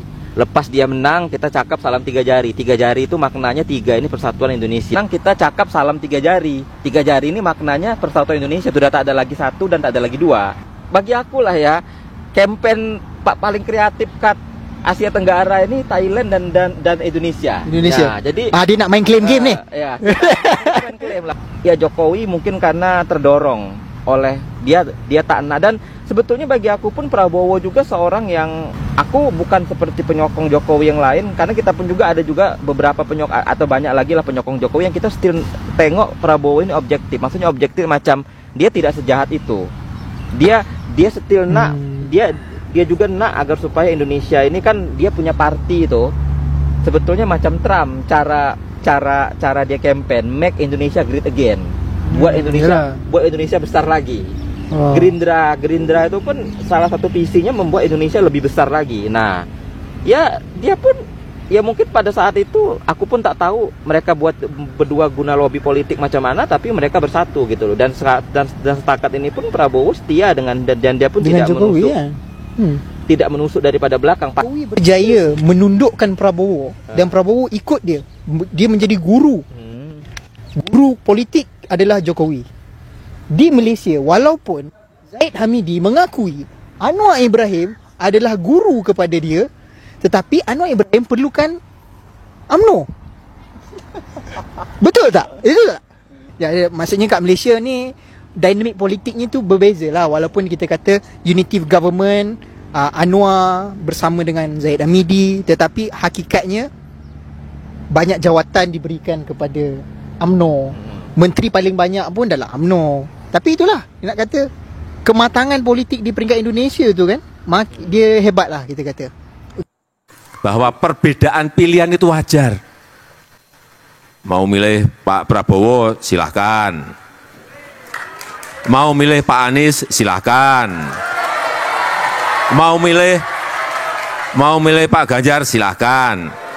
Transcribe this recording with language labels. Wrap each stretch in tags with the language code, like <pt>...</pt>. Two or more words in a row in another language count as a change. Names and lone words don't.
<ms>Lepas dia menang, kita cakap salam tiga jari. Tiga jari itu maknanya tiga, ini persatuan Indonesia. Menang, kita cakap salam tiga jari. Tiga jari ini maknanya persatuan Indonesia. Sudah tak ada lagi satu dan tak ada lagi dua. bagi aku lah ya, campaign paling kreatif kat Asia Tenggara ini Thailand dan Indonesia. Indonesia. Nah, jadi dia nak main klaim game nih. Ya, main klaim lah. Ya Jokowi mungkin karena terdorong oleh dia tak enak, dan sebetulnya bagi aku pun Prabowo juga seorang yang, aku bukan seperti penyokong Jokowi yang lain, karena kita pun juga ada juga beberapa penyokong atau banyak lagi lah penyokong Jokowi yang kita still tengok Prabowo ini objektif. Maksudnya objektif macam dia tidak sejahat itu. Dia still nak, dia juga nak agar supaya Indonesia ini, kan dia punya party itu sebetulnya macam Trump, cara dia campaign</ms> <en>make Indonesia great again,</en> <ms>buat Indonesia besar lagi. Gerindra itu pun salah satu visinya membuat Indonesia lebih besar lagi. Nah, ya dia pun ya mungkin pada saat itu aku pun tak tahu mereka buat berdua guna lobby politik macam mana, tapi mereka bersatu gitu loh. Dan setakat ini pun Prabowo setia dengan, dan dia pun dengan tidak Jokowi, menusuk. Tidak menusuk daripada belakang. Jokowi berjaya menundukkan Prabowo dan Prabowo ikut dia. Dia menjadi guru. Guru politik adalah Jokowi. Di Malaysia, walaupun Zaid Hamidi mengakui Anwar Ibrahim adalah guru kepada dia, tetapi Anwar Ibrahim perlukan UMNO. Betul tak? Itu tak? Ya, maksudnya kat Malaysia ni dinamik politiknya tu berbeza lah. Walaupun kita kata</ms> <en>unity government,</en> <ms>Anwar bersama dengan Zaid Hamidi, tetapi hakikatnya banyak jawatan diberikan kepada UMNO. Menteri paling banyak pun dalam UMNO. Tapi itulah, nak kata kematangan politik di peringkat Indonesia tu kan, dia hebat lah kita kata.</ms> <id>Bahwa perbedaan pilihan itu wajar. Mau milih Pak Prabowo silahkan, mau milih Pak Anies silahkan, mau milih Pak Ganjar silahkan.</id>